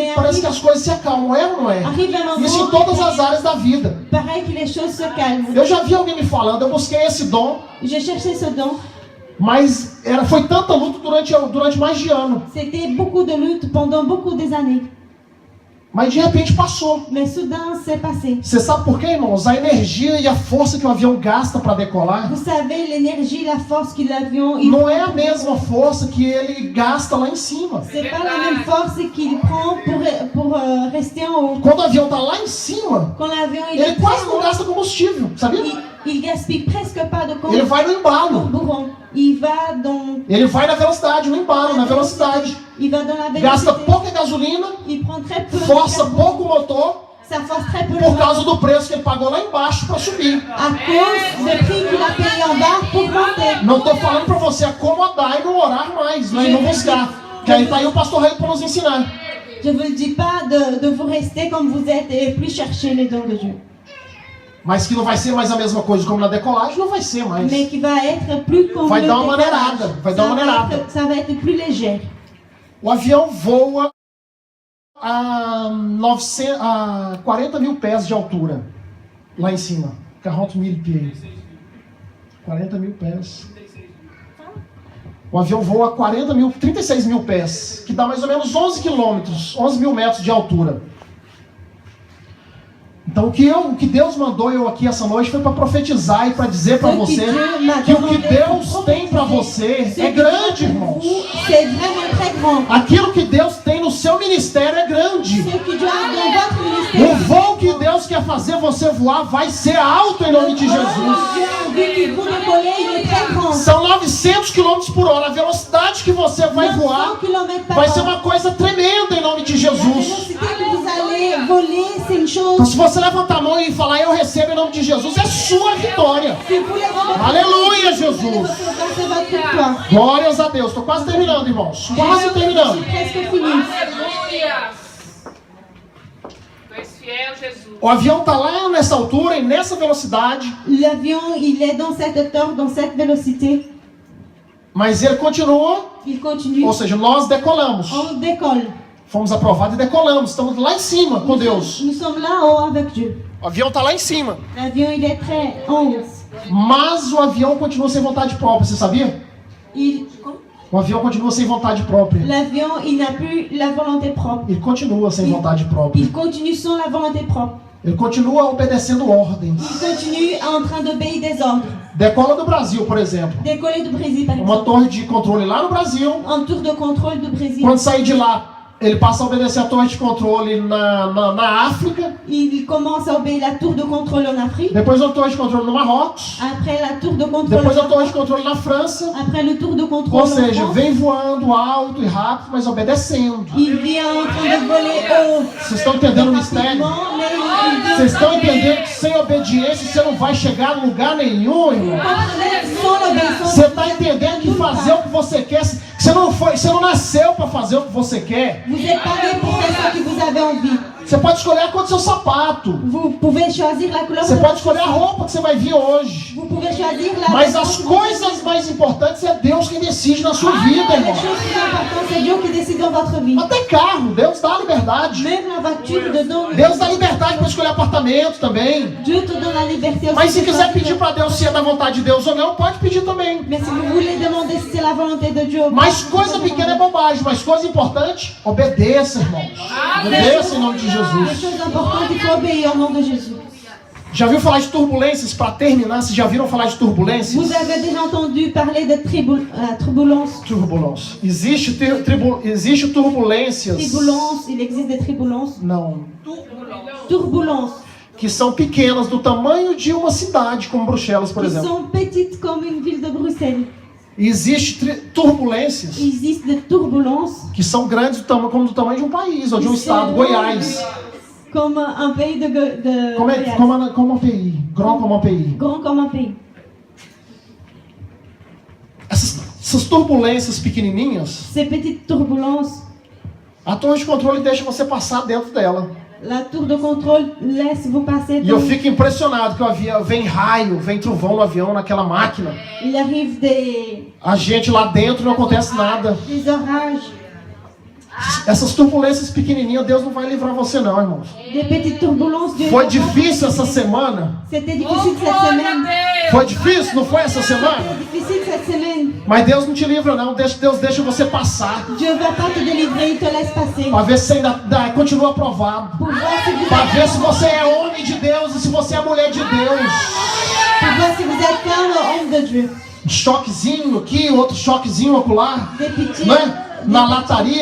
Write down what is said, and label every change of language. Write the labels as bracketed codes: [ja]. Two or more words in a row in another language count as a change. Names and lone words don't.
[fr] Mais [pt] parece que as coisas se acalmam, é ou não é? [fr] Arrive un moment, [pt] Isso em todas as áreas da vida. [fr] pareil que les choses se calment. [pt] Eu já vi alguém me falando, eu busquei esse dom, [fr] J'ai cherché ce don. [pt] mas foi tanta luta durante mais de ano. [fr] C'était beaucoup de lutte pendant beaucoup des années. [pt] Mas de repente passou. [fr] Mais soudain, c'est passé. [pt] Você sabe por quê, irmãos? A energia e a força que o avião gasta para decolar [fr] Vous savez, l'énergie, la force que l'avion... [pt] não é a mesma força que ele gasta lá em cima. [fr] C'est pas la même force qu'il prend pour rester en haut. [pt] Quando o avião está lá em cima, [fr] Quand l'avion il [pt] ele [fr] est [pt] quase [fr] très [pt] não [fr] haut, [pt] gasta combustível, sabia? [fr] il gaspille presque pas de [pt] Ele vai no embalo. [fr] carburant. Il va dans... [pt] Ele vai na velocidade, no embalo, na velocidade. [fr] Il va dans la [pt] Gasta [fr] vélocité. [pt] pouca gasolina, [fr] Il prend très peu de [pt] força [fr] carburant. [pt] pouco o motor, [fr] Ça force très peu le [pt] por [fr] moteur [pt] causa do preço que ele pagou lá embaixo para subir. [fr] à cause du prix qu'il a payé en bas pour monter. [pt] Não estou falando para você acomodar e não orar mais, né, e não buscar. Que aí está aí o pastor Rei para nos ensinar. [fr] Je ne vous le dis pas de vous rester comme vous êtes et plus chercher les dons de Dieu. [pt] Mas que não vai ser mais a mesma coisa como na decolagem, não vai ser mais. [fr] Mais qui va être plus comme [pt] Vai [fr] le [pt] dar uma [fr] décollage. [pt] maneirada, vai dar uma maneirada. [fr] Ça va être plus léger. [pt] O avião voa a 40 mil pés de altura, lá em cima. [fr] 40 mil pieds. [pt] 40 mil pés. O avião voa a 36 mil pés, que dá mais ou menos 11 quilômetros, 11 mil metros de altura. Então o que Deus mandou eu aqui essa noite foi para profetizar e para dizer para você que o que Deus tem para você é grande, irmãos. [fr] C'est vraiment très grand. [pt] Aquilo que Deus tem no seu ministério é grande. [fr] Ce que Dieu a dans votre [pt] O [fr] ministère. [pt] voo que Deus quer fazer você voar vai ser alto em nome de Jesus. [fr] Dieu a vu qu'il vous décoller, il est très grand. [pt] São 900 km por hora. A velocidade que você vai [fr] 900 [pt] voar [fr] km par [pt] vai ser [fr] heure. [pt] uma coisa tremenda em nome de [fr] La [pt] Jesus. [fr] vélocité que vous allez voler, c'est une [pt] Então, [fr] chose. [pt] se você levantar a mão e falar eu recebo em nome de Jesus, é sua vitória. [fr] Si vous levez votre [pt] Aleluia, [fr] main, vous allez [pt] Jesus. [fr] recevoir, c'est votre victoire. [pt] Glórias a Deus. Estou quase terminando, irmãos. Quase [fr] Je [pt] terminando. [fr] suis presque fini. [pt] Aleluia. Tu és fiel, Jesus. O avião está lá nessa altura e nessa velocidade, [fr] L'avion, il est dans cette hauteur, dans cette vélocité. [pt] mas ele continua, [fr] Il continue. [pt] ou seja, nós decolamos. [fr] On décolle. [pt] Fomos aprovados e decolamos. Estamos lá em cima com Deus. [fr] Nous sommes là en haut avec Dieu. [pt] O avião está lá em cima. [fr] L'avion, il est très en haut. [pt] Mas o avião continua sem vontade própria, você sabia? O avião continua sem vontade própria. [fr] L'avion, il n'a plus la volonté propre. [pt] Ele continua sem vontade própria. [fr] Il continue sans la volonté propre. [pt] Ele continua obedecendo ordens. [fr] Il continue en train d'obéir des ordres. [pt] Decola do Brasil, por exemplo. [fr] Décoller du Brésil, par [pt] Uma [fr] exemple. [pt] torre de controle lá no Brasil. [fr] Un tour de contrôle du Brésil. [pt] Quando sair de lá, ele passa a obedecer a torre de controle na África. [fr] Il commence à obéir la tour de contrôle en Afrique. [pt] Depois a torre de controle no Marrocos. [fr] Après la tour de contrôle [pt] Depois a [fr] en [pt] torre de controle na França. [fr] Après le tour de [pt] Ou [fr] contrôle en [pt] seja, [fr] France. [pt] vem voando alto e rápido, mas obedecendo. [fr] Il vient en train de voler haut. [pt] Vocês estão entendendo o mistério? [fr] Rapidement, mais il vient [pt] Vocês estão [fr] en train de- [pt] entendendo que sem obediência você não vai chegar em lugar nenhum, irmão? [fr] Sans l'obéissance. [pt] Você está entendendo que fazer o que você quer, que você não nasceu para fazer o que você quer. [fr] Vous êtes pas né pour faire ce que vous avez envie. [pt] Você pode escolher a cor do seu sapato. [fr] Vous pouvez choisir la couleur [pt] Você [fr] de [pt] pode [fr] votre [pt] escolher a [fr] chaussure. [pt] roupa que você vai vir hoje. [fr] Vous pouvez choisir la [pt] Mas as coisas mais importantes é Deus quem decide na sua vida, [fr] Les [pt] irmão. [fr] choses plus importantes, c'est Dieu qui décide dans votre vie. [pt] Até carro, Deus dá a liberdade. [fr] Même la voiture, dedans, [pt] Deus dá liberdade para escolher apartamento também. [fr] Dieu te donne la liberté aussi. [pt] Mas se [fr] de [pt] quiser [fr] choisir. [pt] pedir para Deus se é da vontade de Deus ou não, pode pedir também. [fr] Mais si vous voulez demander si c'est la volonté de Dieu. [pt] Mas coisa pequena é bobagem, mas coisa importante, obedeça, irmãos. Obedeça em nome de [fr] Les [pt] Jesus. [fr] choses importantes, il faut obéir au nom de Jésus. [pt] Já viu falar de turbulências? Para terminar, vocês já viram falar de turbulências? [fr] Vous avez déjà entendu parler de turbulence. [pt] Turbulência. Existe turbulências. [fr] Turbulence, il existe des turbulences. [pt] Não. [fr] Turbulence, [pt] Que são pequenas, do tamanho de uma cidade, como Bruxelas, por [fr] qui [pt] exemplo. [fr] sont petites comme une ville de Bruxelles. [pt] Existe turbulências [fr] Il existe des turbulences [pt] que são grandes como do tamanho de um país ou de um estado, Goiás. [fr] comme un pays de Goiás. [pt] Como um pays, grand como um pays. [fr] Grand comme un pays. [pt] Essas turbulências pequenininhas, [fr] Ces petites turbulences, [pt] a torre de controle deixa você passar dentro dela. [fr] la tour de contrôle laisse vous passer. [pt] E eu fico impressionado que o avião vem raio, vem trovão no avião, naquela máquina. [fr] Il arrive des [pt] A gente lá dentro não acontece nada. [fr] orages, [pt] Essas turbulências pequenininhas, Deus não vai livrar você não, irmãos. [fr] des petites turbulences. Dieu [pt] Foi [fr] ne va pas [pt] difícil [fr] vous [pt] essa [fr] laisser. [pt] semana. [fr] C'était [pt] Oh, [fr] difficile cette [pt] glória a [fr] semaine. [pt] Foi difícil, não foi essa semana? [fr] C'est difficile cette semaine. [pt] Mas Deus não te livra não, Deus deixa você passar. [fr] Dieu ne va pas te délivrer, il te laisse passer. [pt] Para ver se você ainda continua aprovado. [fr] Pour voir si vous [pt] Para [fr] êtes, [pt] ver se você é homem de Deus e se você é mulher de Deus. [fr] pour voir si vous êtes femme ou homme de Dieu. [pt] Um choquezinho aqui, outro choquezinho ocular. [fr] Des pitiés. [pt] Né? Na lataria,